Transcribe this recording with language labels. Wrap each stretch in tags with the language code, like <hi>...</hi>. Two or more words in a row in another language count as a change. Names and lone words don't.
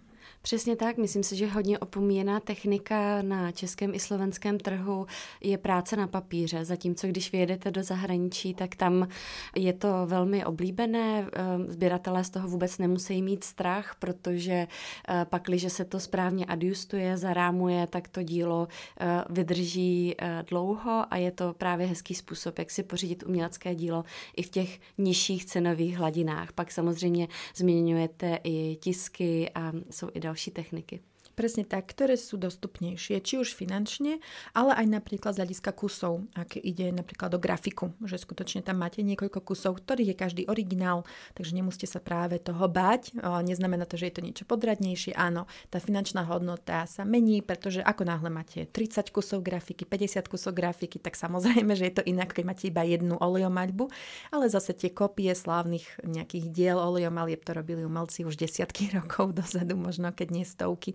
<cs>Přesně tak, myslím si, že hodně opomíjená technika na českém i slovenském trhu je práce na papíře, zatímco když vyjedete do zahraničí, tak tam je to velmi oblíbené, sběratelé z toho vůbec nemusí mít strach, protože pakliže se to správně adjustuje, zarámuje, tak to dílo vydrží dlouho a je to právě hezký způsob, jak si pořídit umělecké dílo i v těch nižších cenových hladinách. Pak samozřejmě zmiňujete i tisky a jsou i další techniky.</cs> <sk>Presne tak, ktoré sú dostupnejšie, či už finančne, ale aj napríklad z hľadiska kusov, ak ide napríklad o grafiku, že skutočne tam máte niekoľko kusov, ktorých je každý originál, takže nemusíte sa práve toho báť. Neznamená to, že je to niečo podradnejšie. Áno, tá finančná hodnota sa mení, pretože ako náhle máte 30 kusov grafiky, 50 kusov grafiky, tak samozrejme, že je to inak, keď máte iba jednu olejomaľbu, ale zase tie kopie slávnych nejakých diel olejomalieb to robili umelci už desiatky rokov dozadu, možno keď nie stovky.</sk>